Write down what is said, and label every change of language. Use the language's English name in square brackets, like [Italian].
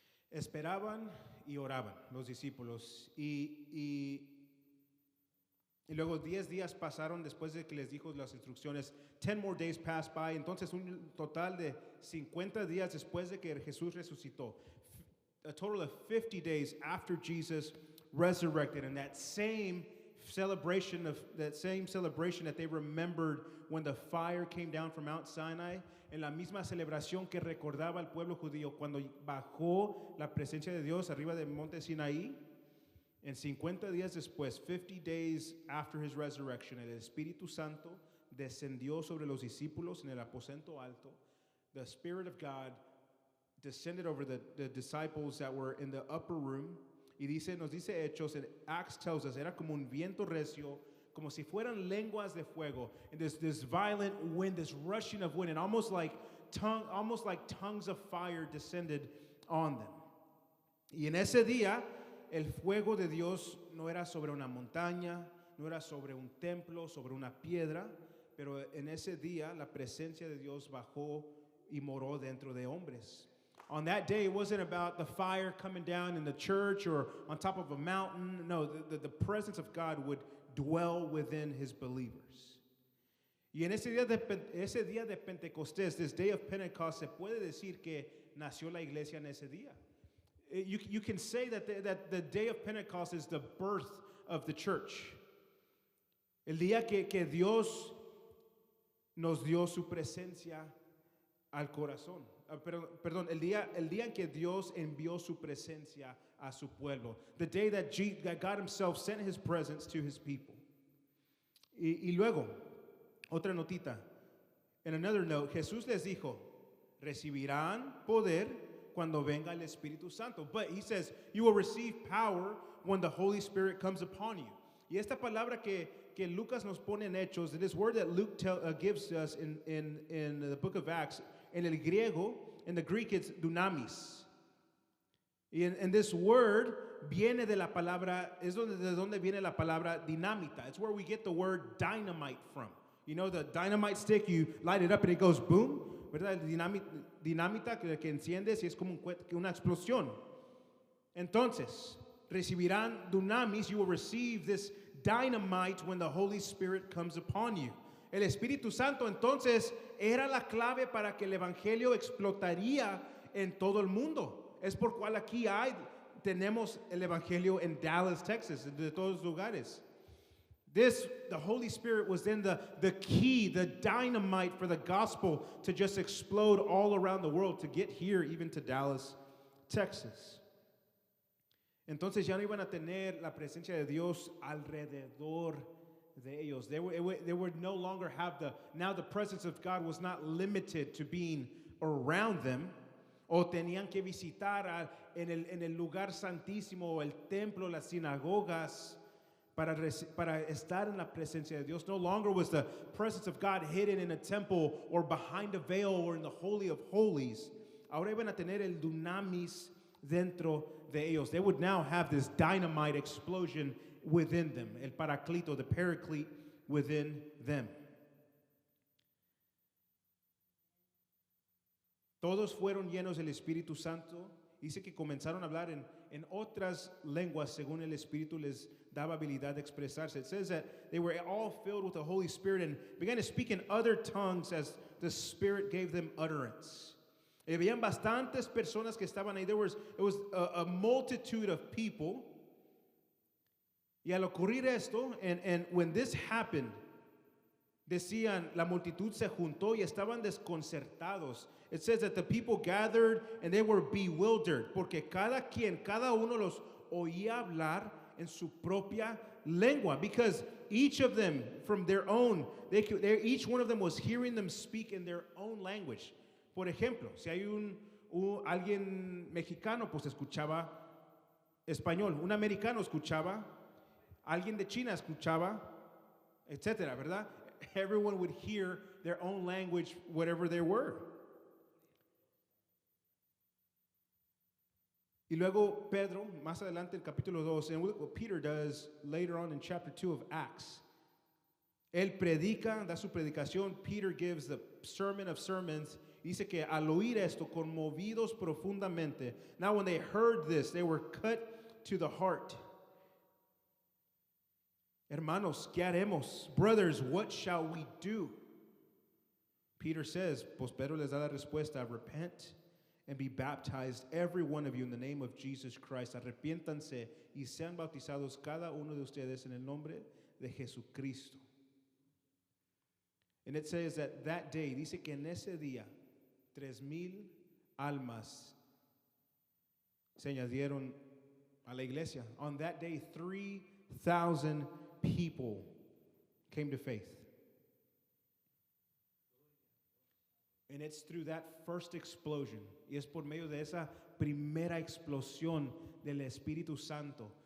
[Spanish] Esperaban y oraban los discípulos y luego 10 días pasaron después de que les dijo las instrucciones. [English] 10 more days passed by. [Spanish] Entonces un total de 50 días después de que Jesús resucitó. [English] A total of 50 days after Jesus resurrected. And that same celebration that they remembered when the fire came down from Mount Sinai, [Spanish] en la misma celebración que recordaba el pueblo judío cuando bajó la presencia de Dios arriba del monte Sinaí. En 50 días después, [English] 50 days after his resurrection, [Spanish] el Espíritu Santo descendió sobre los discípulos en el aposento alto. [English] The Spirit of God descended over the disciples that were in the upper room. [Spanish] Y nos dice Hechos, [English] and Acts tells us, [Spanish] era como un viento recio, como si fueran lenguas de fuego. [English] And this violent wind, this rushing of wind, and almost like tongues of fire descended on them. [Spanish] Y en ese día, el fuego de Dios no era sobre una montaña, no era sobre un templo, sobre una piedra, pero en ese día la presencia de Dios bajó y moró dentro de hombres. [English] On that day, it wasn't about the fire coming down in the church or on top of a mountain. No, the presence of God would dwell within his believers. [Spanish] Y en ese día de Pentecostés, [English] this day of Pentecost, [Spanish] se puede decir que nació la iglesia en ese día. [English] You can say that the day of Pentecost is the birth of the church. [Spanish] El día que Dios nos dio su presencia al corazón. Perdón, el día en que Dios envió su presencia a su pueblo. [English] The day that God himself sent his presence to his people. [Spanish] Y luego, otra notita. [English] In another note, [Spanish] Jesús les dijo, recibirán poder cuando venga el Espíritu Santo. [English] But he says, you will receive power when the Holy Spirit comes upon you. [Spanish] Y esta palabra que Lucas nos pone en Hechos, [English] this word that Luke gives us in the book of Acts, [Spanish] en el griego, [English] in the Greek it's dunamis. And this word [Spanish] viene de la palabra, de donde viene la palabra dinamita. [English] It's where we get the word dynamite from. You know the dynamite stick, you light it up and it goes boom. [Spanish] ¿Verdad? Dinamita que enciendes y es como una explosión. Entonces, recibirán dunamis, [English] you will receive this dynamite when the Holy Spirit comes upon you. [Spanish] El Espíritu Santo entonces era la clave para que el Evangelio explotaría en todo el mundo. Es por cual aquí tenemos el Evangelio en Dallas, Texas, de todos los lugares. [English] The Holy Spirit was then the key, the dynamite for the gospel to just explode all around the world, to get here, even to Dallas, Texas. [Spanish] Entonces ya no iban a tener la presencia de Dios alrededor de ellos. [English] They would no longer have now the presence of God was not limited to being around them. [Spanish] O tenían que visitar en el lugar santísimo, el templo, las sinagogas, para estar en la presencia de Dios. [English] No longer was the presence of God hidden in a temple or behind a veil or in the Holy of Holies. [Spanish] Ahora iban a tener el dunamis dentro de ellos. [English] They would now have this dynamite explosion within them. El paraclito, the paraclete within them. [Spanish] Todos fueron llenos del Espíritu Santo. Dice que comenzaron a hablar en otras lenguas según el Espíritu les daba habilidad de expresarse. [English] It says that they were all filled with the Holy Spirit and began to speak in other tongues as the Spirit gave them utterance. [Spanish] Y habían bastantes personas que estaban ahí. [English] It was a multitude of people. [Spanish] Y al ocurrir esto, [English] and when this happened, [Spanish] decían, la multitud se juntó y estaban desconcertados. [English] It says that the people gathered and they were bewildered, [Spanish] porque cada uno los oía hablar en su propia lengua, [English] because each of them from their own, each one of them was hearing them speak in their own language. [Spanish] Por ejemplo, si hay alguien mexicano, pues escuchaba español, un americano escuchaba, alguien de China escuchaba, etcétera, ¿verdad? [English] Everyone would hear their own language, whatever they were. [Spanish] Y luego Pedro, más adelante el capítulo 2, [English] and look what Peter does later on in chapter 2 of Acts. [Spanish] Él predica, da su predicación. [English] Peter gives the sermon of sermons. [Spanish] Dice que al oír esto, conmovidos profundamente. [English] Now when they heard this, they were cut to the heart. [Spanish] Hermanos, ¿qué haremos? [English] Brothers, what shall we do? Peter says, [Spanish] pues Pedro les da la respuesta, [English] repent and be baptized, every one of you, in the name of Jesus Christ. [Spanish] Arrepiéntanse y sean bautizados cada uno de ustedes en el nombre de Jesucristo. [English] And it says that day, [Spanish] dice que en ese día, 3,000 almas se añadieron a la iglesia. [English] On that day, 3,000 people came to faith. And it's through that first explosion, [Spanish] y es por medio de esa primera explosión del Espíritu Santo.